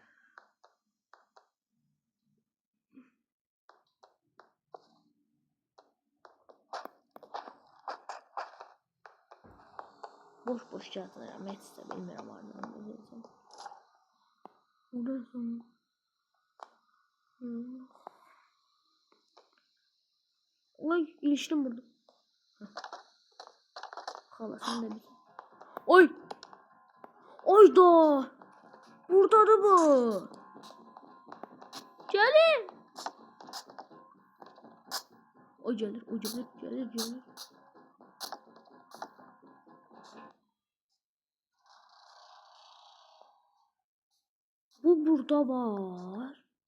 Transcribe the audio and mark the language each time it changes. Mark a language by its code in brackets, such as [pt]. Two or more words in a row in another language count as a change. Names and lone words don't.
[az] Boş yazıram. Heç də bilmirəm hardan biləcəm. Burası. Oy, ilişdim burada. Xala sen de bir. Oy. Oyda. Buradadır bu. Gelin. O gelir, o gelir, gelir. Bu burada var.